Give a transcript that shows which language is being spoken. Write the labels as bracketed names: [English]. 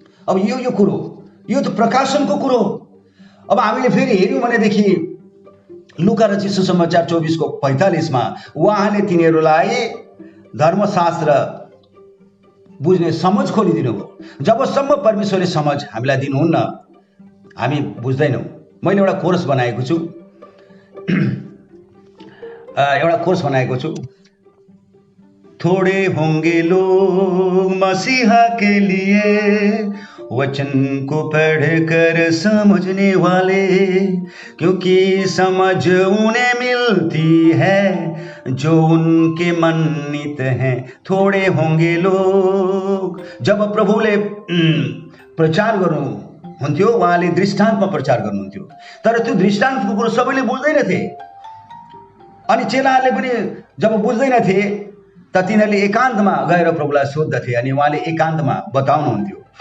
[Nepali] अब यो कुरो, यो त प्रकाशनको कुरो। अब हामीले फेरि हेऱ्यौँ भनेदेखि लुका रचित सुसमाचार 24:45 उहाँले तिनीहरूलाई धर्मशास्त्र बुझ्ने समझ खोलिदिनु भयो। जबसम्म परमेश्वरले समझ हामीलाई दिनुहुन्न हामी बुझ्दैनौँ। मैले एउटा कोर्स बनाएको छु [Hindi] थोड़े होंगे लोग मसीहा के लिए वचन को पढ़कर समझने वाले, क्योंकि समझ उन्हें मिलती है जो उनके मन्नित हैं। थोड़े होंगे लोग। [Nepali] जब प्रभुले प्रचार गर्नुहुन्थ्यो, उहाँले दृष्टान्तमा प्रचार गर्नुहुन्थ्यो, तर त्यो दृष्टान्तको कुरो सबैले बुझ्दैनथे। अनि चेलाहरूले पनि जब बुझ्दैनथे त तिनीहरूले एकान्तमा गएर प्रभुलाई सोद्धथे, अनि उहाँले एकान्तमा बताउनुहुन्थ्यो।